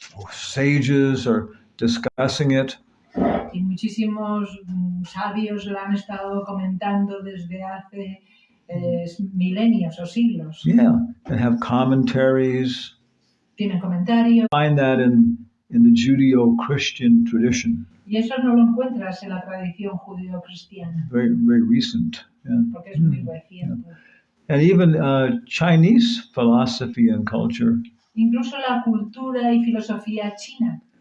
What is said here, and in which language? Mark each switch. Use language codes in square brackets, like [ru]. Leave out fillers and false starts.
[en] Sages are discussing it. [es] Y muchísimos sabios la han estado comentando desde hace milenios o siglos. [en] Yeah, and have commentaries. [es] Tienen comentarios. [en] Find that in the Judeo-Christian tradition. [es] Y eso no lo encuentras en la tradición judío-cristiana. [en] Very, very recent. Yeah. [es] Porque es muy reciente. [en] Yeah. And even Chinese philosophy and culture. [es] Incluso la cultura y filosofía china.